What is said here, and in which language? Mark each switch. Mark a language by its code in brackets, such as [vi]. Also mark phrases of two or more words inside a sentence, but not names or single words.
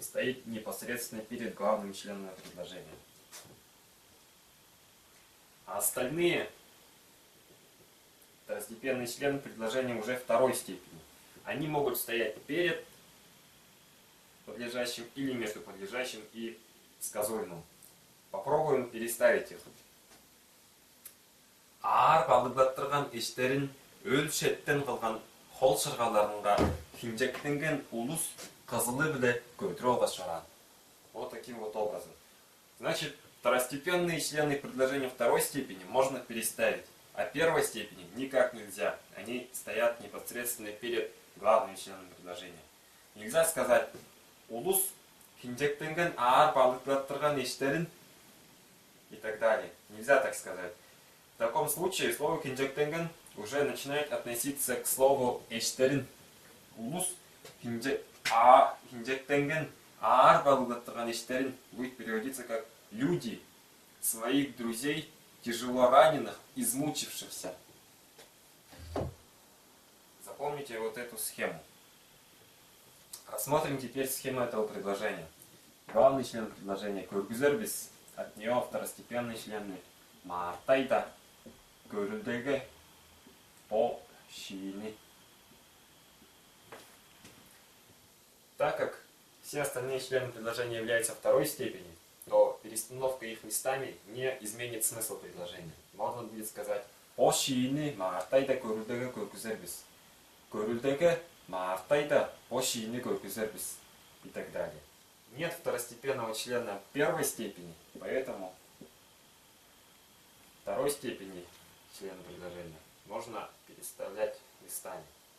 [ru] Стоит непосредственно перед главным членом предложения. А остальные второстепенные члены предложения уже второй степени. Они могут стоять перед подлежащим или между подлежащим и сказуемым. Попробуем переставить их. [tyv] Аар балыглаттырган иштерин өл шеттен кылган хол шыргаларынга хинжектенген улус кызылы биле көтүрө башаран. [ru] Вот таким вот образом. Значит, второстепенные члены предложения второй степени можно переставить, а первой степени никак нельзя. Они стоят непосредственно перед главным членом предложения. Нельзя сказать [tyv] улус хинжектенген аар балыглаттырган иштерин [ru] и так далее. Нельзя так сказать. В таком случае слово хинжектенген уже начинает относиться к слову эштерин. [tyv] Улус хинжектенген аар балыглаттырган иштерин [ru] будет переводиться как люди, своих друзей, тяжело раненых, измучившихся. Запомните вот эту схему. Рассмотрим теперь схему этого предложения. Главный член предложения көргүзөрбүз, от него второстепенные члены [tyv] мартайда, көрүлдөгү, по шиини. [ru] Так как все остальные члены предложения являются второй степени, то перестановка их местами не изменит смысл предложения. Можно будет сказать [tyv] по шиини мартайда көрүлдөгү көргүзөрбүз. Көрүлдөгү мартайда по шиини көргүзөрбүз. [ru] И так далее. Нет второстепенного члена первой степени, поэтому второй степени члена предложения можно переставлять местами.